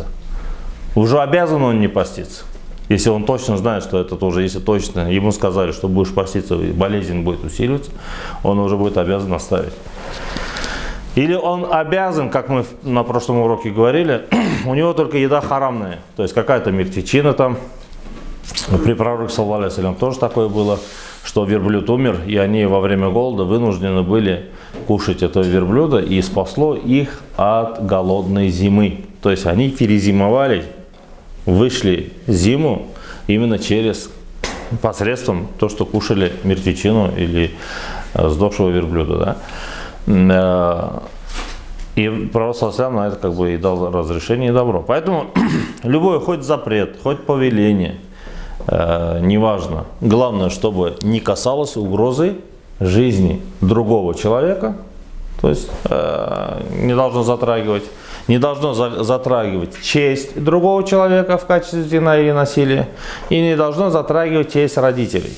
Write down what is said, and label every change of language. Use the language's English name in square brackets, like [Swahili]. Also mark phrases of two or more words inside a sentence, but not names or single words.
[Russian] Уже обязан он не поститься. Если он точно знает, что это тоже, если точно ему сказали, что будешь поститься, и болезнь будет усиливаться, он уже будет обязан оставить. Или он обязан, как мы на прошлом уроке говорили, у него только еда харамная, то есть какая-то мертвечина там. При пророке, [Arabic] صلى الله عليه وسلم, [Russian] тоже такое было, что верблюд умер, и они во время голода вынуждены были кушать это верблюда, и спасло их от голодной зимы. То есть они перезимовали, вышли зиму именно через посредством то, что кушали мертвечину или сдохшего верблюда. Да? И пророк [Arabic] صلى الله عليه وسلم [Russian] на это как бы и дал разрешение и добро. Поэтому любой хоть запрет, хоть повеление, неважно. Главное, чтобы не касалось угрозы жизни другого человека, то есть не должно затрагивать честь другого человека в качестве вина или насилия, и не должно затрагивать честь родителей.